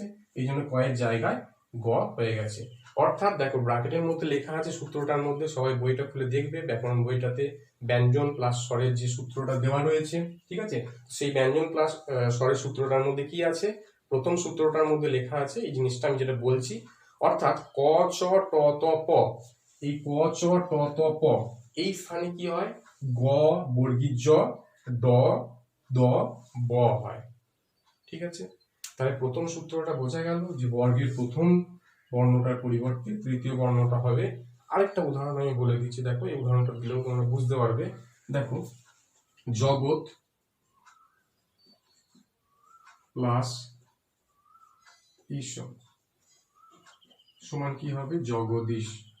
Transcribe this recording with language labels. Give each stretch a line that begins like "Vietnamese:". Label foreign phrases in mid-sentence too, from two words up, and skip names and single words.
Bangla: এই জন্য কয়ের জায়গায় গ হয়ে গেছে। অর্থাৎ দেখো ব্র্যাকেটের মধ্যে লেখা আছে সূত্রটার মধ্যে, সবাই বইটা খুলে দেখবে, ব্যাকরণ বইটাতে ব্যঞ্জন প্লাস স্বরের যে সূত্রটা দেওয়া রয়েছে, ঠিক আছে। সেই ব্যঞ্জন প্লাস স্বরের সূত্রটার মধ্যে কি আছে, প্রথম সূত্রটার মধ্যে লেখা আছে এই জিনিসটা আমি যেটা বলছি। অর্থাৎ ক চ ট ত প, এই ক চ ট ত প এই স্থানে কি হয়, গ বর্গীয় জ, ড দ ব হয়, ঠিক আছে। তাহলে প্রথম সূত্রটা বোঝা গেল যে বর্গের প্রথম বর্ণটার পরিবর্তে তৃতীয় বর্ণটা হবে। আরেকটা উদাহরণ আমি বলে দিচ্ছি, দেখো এই উদাহরণটা দিলেও তোমরা বুঝতে পারবে। দেখো জগৎ প্লাস ঈশ্বর সমান কি হবে, জগদীশ।